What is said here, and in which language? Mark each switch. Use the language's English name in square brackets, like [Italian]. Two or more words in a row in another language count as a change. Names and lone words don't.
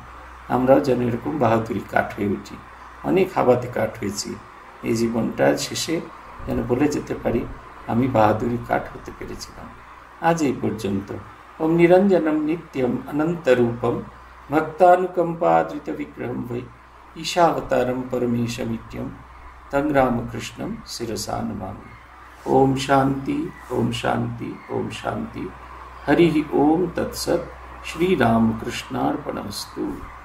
[Bangla] আমরাও যেন এরকম বাহাদুরি কাঠ হয়ে উঠি। অনেক হাবাতে কাঠ হয়েছি, এই জীবনটার শেষে যেন বলে যেতে পারি, আমি বাহাদুরি কাঠ হতে পেরেছিলাম। আজ এই পর্যন্ত। [Sanskrit] ওম নিরঞ্জনম নিত্যম অনন্তরূপম ভক্তানুকম্পাদৃত বিগ্রহম বৈ ঈশাবতারম পরমেশমিত্যম তং রামকৃষ্ণম শিরসা নমামি। ओम शांति, ओम शांति, ओम शांति। हरि ओम तत्सत्। श्री रामकृष्णार्पणमस्तु।